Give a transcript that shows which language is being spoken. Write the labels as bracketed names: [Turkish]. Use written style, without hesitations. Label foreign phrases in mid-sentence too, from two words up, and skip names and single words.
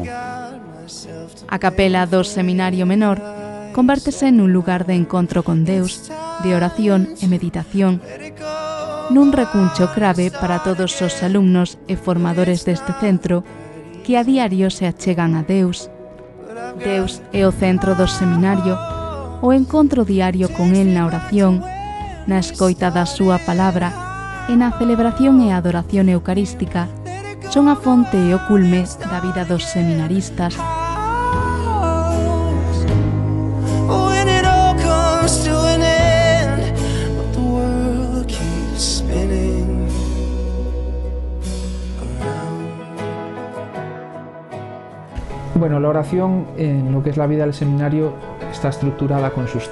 [Galician] A capela do Seminario Menor convértese nun lugar de encontro con Deus, de oración e meditación, nun recuncho clave para todos os alumnos e formadores deste centro que a diario se achegan a Deus. Deus é o centro do seminario, o encontro diario con El na oración, na escoita da súa palabra, e na celebración e adoración eucarística son a fonte e o culme da vida dos seminaristas. [Spanish] Bueno, la oración en lo que es la vida del seminario está estructurada con sus